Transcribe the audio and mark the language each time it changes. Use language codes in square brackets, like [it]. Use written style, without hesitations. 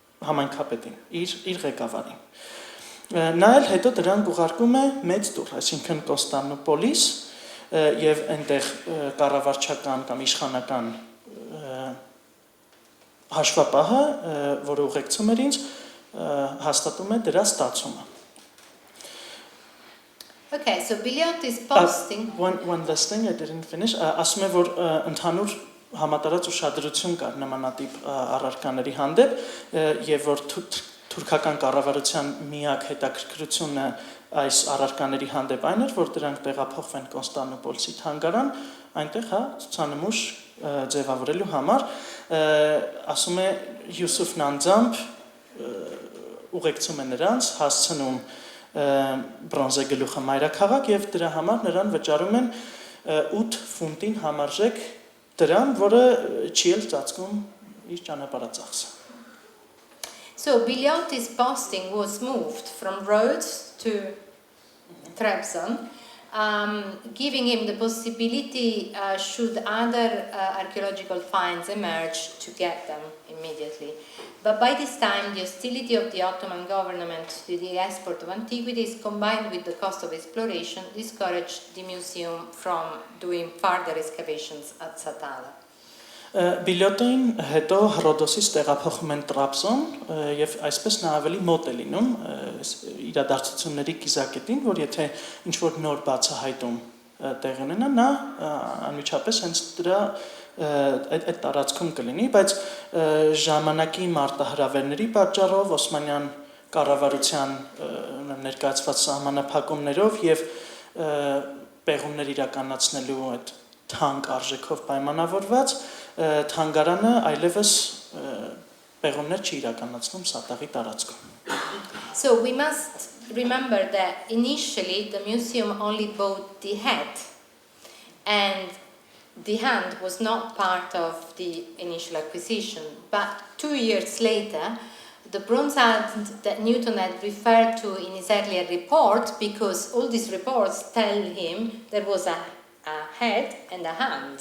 [hy] համայնքապետին, իր ղեկավարին։ Նա էլ հետո դրան ուղարկում է մեծ տուր, այսինքն Կոստանդնուպոլիս եւ այնտեղ կառավարչական կամ իշխանական հաշվապահը, որը ուղեկցում էր ինձ, հաստատում է դրա ստացումը։ [en] Okay, so Billiot is posting. One last thing I didn't finish. [hy] Ասում է, որ ընդհանուր համատարած ուշադրություն կար նմանատիպ առարկաների հանդեպ եւ որ թուրքական կառավարության միակ հետաքրքրությունը այս առարկաների հանդեպ այն էր, որ դրանք տեղափոխվեն Կոնստանդնուպոլսի թանգարան, այնտեղ ցուցանմուշ ձևավորելու համար, ասում է Յուսուֆն անձամբ ուղեկցում է նրանց, հասցնում բրոնզե գլուխը մայրաքաղաք եւ դրա համար նրան վճարում են 8 ֆունտին համարժեք դրամ, որը չի էլ ծածկում իր ճանապարհածախսը։ [en] So Billiot's posting was moved from Rhodes to Trebizond, giving him the possibility, should other archaeological finds emerge, to get them immediately. But by this time, the hostility of the Ottoman government to the export of antiquities, combined with the cost of exploration, discouraged the museum from doing further excavations at Satala. [hy] Բիլյոտին հետո Հռոդոսից տեղափոխում են Տրաբզոն եւ այսպես նա ավելի մոտ է լինում իրադարձությունների կիզակետին, որ եթե ինչ-որ նոր բացահայտում տեղի ունենա, նա անմիջապես հենց դրա այդ տարածքում կլինի, բայց ժամանակի մարտահրավերների պատճառով Օսմանյան կառավարության ներկայացված սահմանափակումներով եւ պեղումներ իրականացնելու այդ թանկ արժեքով պայմանավորված թանգարանը այլևս պեղումներ չի իրականացնում Սատաղի տարածքում։ [en] So we must remember that initially the museum only bought the head, and the hand was not part of the initial acquisition. But 2 years later, the bronze hand that Newton had referred to in his earlier report, because all these reports tell him there was a head and a hand.